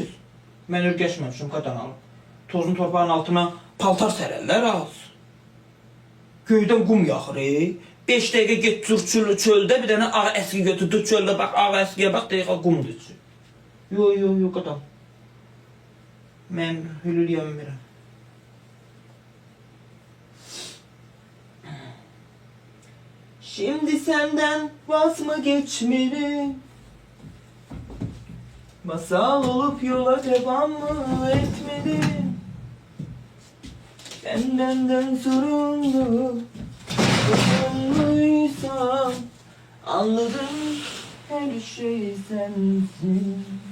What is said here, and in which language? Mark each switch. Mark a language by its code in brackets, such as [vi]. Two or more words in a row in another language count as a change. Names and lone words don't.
[az] Mən örgəşməmişəm qadan alım. Tozun torpağın altına paltar sərərlər az. Göydən qum yaxır, 5 dəqiqə get dur çöldə, bir dənə ağ əski götürdü çöldə, bax, ağ əskiyə bax, dəqiqə qumdur içi. Yo, qadan. Mən hülül yəmirəm. [tr] Şimdi senden vaz mı geçmeli? Masal olup yola devam mı etmeli? Benden sorumluysam anladım her şey sensin.